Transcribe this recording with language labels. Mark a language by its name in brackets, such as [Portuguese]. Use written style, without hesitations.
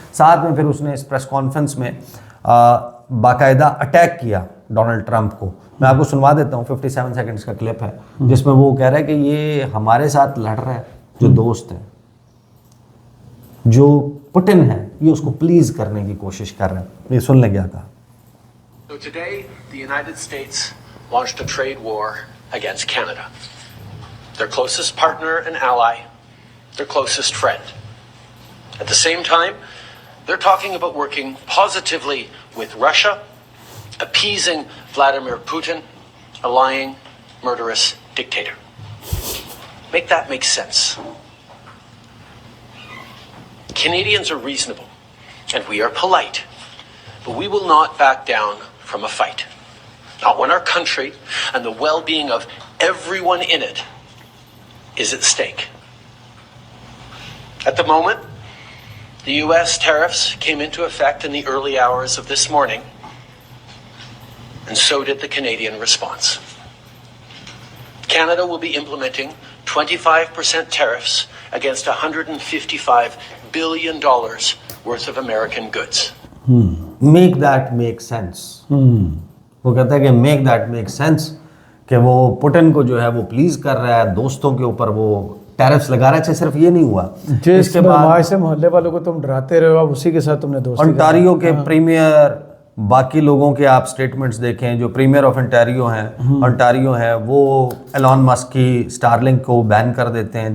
[Hindi] साथ में फिर उसने इस प्रेस कॉन्फ्रेंस में बाकायदा अटैक किया डोनाल्ड ट्रंप को। मैं आपको सुनवा देता हूँ, 57 सेकंड्स का क्लिप है जिसमें वो कह रहा है कि ये हमारे साथ लड़ रहा है, जो दोस्त है, जो पुतिन है, ये उसको प्लीज करने की कोशिश कर रहे हैं। ये सुन ले क्या कहा। [English] So today, the United States launched a trade war against Canada, their closest partner and ally, their closest friend. At the same time, they're talking about working positively with Russia, appeasing Vladimir Putin, a lying, murderous dictator. Make that make sense. Canadians are reasonable, and we are polite, but we will not back down from a fight. Not when our country and the well-being of everyone in it is at stake. At the moment, the U.S. tariffs came into effect in the early hours of this morning, and so did the Canadian response. Canada will be implementing 25% tariffs against $155 billion worth of American goods. Make that make sense. [Hindi] वो कहता है कि [English] make that make sense, [Hindi] कि वो Putin को जो है वो प्लीज कर रहा है, दोस्तों के ऊपर वो टैरिफ्स लगा रहा है। सिर्फ ये नहीं हुआ, इसके बाद से मोहल्ले वालों को तुम डराते रहे हो, अब उसी के साथ तुमने दोस्ती। ओंटारियो के प्रीमियर, बाकी लोगों के आप स्टेटमेंट्स देखें, जो प्रीमियर ऑफ ओंटारियो हैं वो एलॉन मस्क की स्टारलिंक को बैन कर देते हैं।